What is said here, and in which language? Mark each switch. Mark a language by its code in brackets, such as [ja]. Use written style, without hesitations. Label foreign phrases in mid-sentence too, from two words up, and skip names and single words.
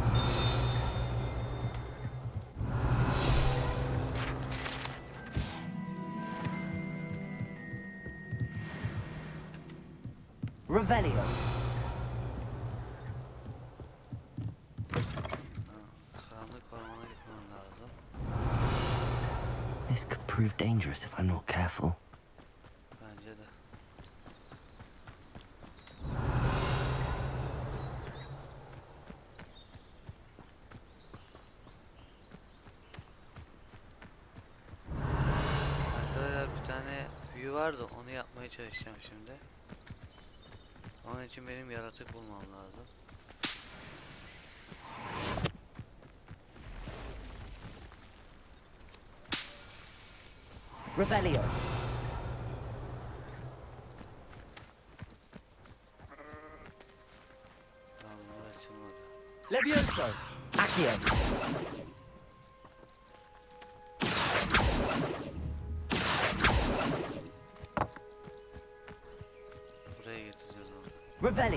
[tr] Revelio. Karanlık ormana gitmem lazım. [en] This could prove dangerous if I'm not careful. [tr] Bence de. Arkadaşlar bir tane büyü vardı, onu yapmaya çalışacağım şimdi. Onun için benim yaratık bulmam lazım. Revelio. Tamam, bunlar açılmadı. Levioso. Accio. Buraya getireceğiz onu. Revelio.